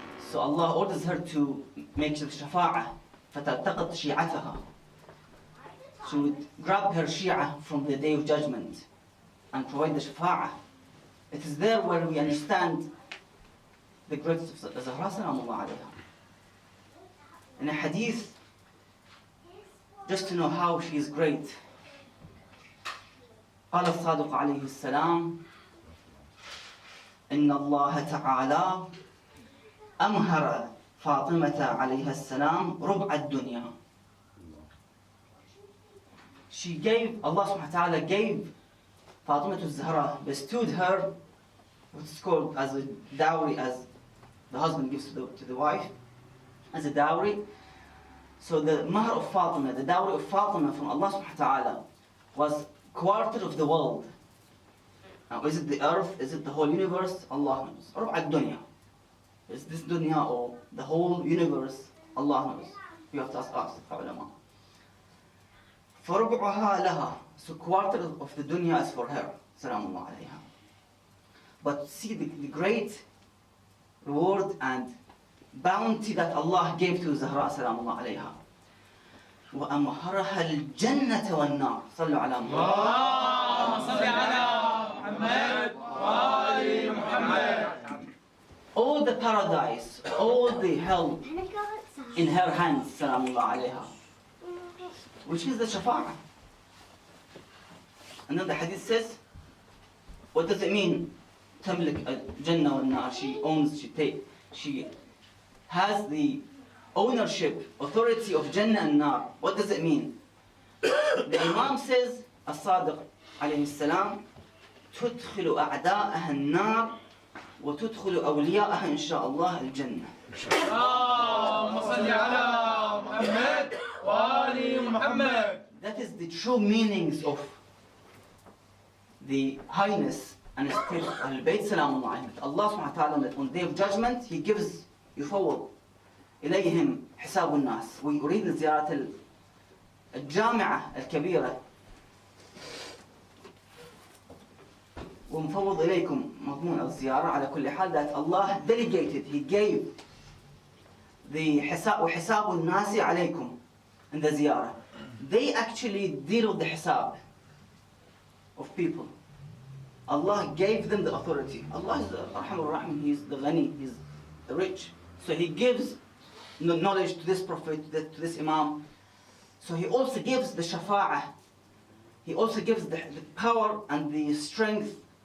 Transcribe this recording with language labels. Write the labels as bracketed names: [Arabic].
[English] So Allah orders her to make shafa'ah. [Arabic] فَتَلْتَقَطْ شِيعَتَهَا. [English] She would grab her shi'ah from the day of judgment and provide the shafa'ah. It is there where we understand the greatness of Zahra Salamullah alayha. In a hadith, just to know how she is great, [Arabic] قال الصادق عليه السلام: إن الله تعالى أمهر فاطمة عليها السلام ربع الدنيا. [English] She gave, Allah subhanahu wa ta'ala gave Fatima to Zahra, bestowed her what's called as a dowry, as the husband gives to the wife, as a dowry. So the mahr of Fatima, the dowry of Fatima from Allah subhanahu wa ta'ala, was quarter of the world. Now, is it the earth? Is it the whole universe? Allah knows. [Arabic] ربع الدنيا. [English] Is this dunya or the whole universe? Allah knows. You have to ask us, the ulama. [Arabic] فربعها لها. [English] So quarter of the dunya is for her. Salamullah alayha. But see the great reward and bounty that Allah gave to Zahra Salamullah alayha. [Arabic] وأمهرها الجنة والنار. صلوا على محمد. اللهم صل على محمد وآل محمد. [English] All the paradise, all the hell in her hands, Salamullah alayha, which is the shafa'ah. And then the hadith says, what does it mean? [Arabic] تملك الجنة والنار. [English] She owns, she has the ownership, authority of Jannah and Nar. What does it mean? The Imam says, As-Sadiq alayhi salam, [Arabic] تدخل أعداءها النار وتدخل أولياءها إن شاء الله الجنة. اللهم صل على محمد وآل محمد. [English] That is the true meanings of the highness and state of Al-Bayt Salamullah alayhim. Allah subhanahu wa ta'ala, on the day of judgment, He gives [Arabic] يفوض إليهم حساب الناس. ويريد زيارة الجامعة الكبيرة. ومفوض إليكم مضمون الزيارة على كل حال [English] that Allah delegated, He gave the [Arabic] حساب وحساب الناس عليكم [English] in the [Arabic] زيارة. [English] They actually deal with the حساب of people. Allah gave them the authority. Allah is the Arhamur Rahim, He is the Ghani, He is the rich. So He gives knowledge to this Prophet, to this Imam. So He also gives the shafa'ah. He also gives the power and the strength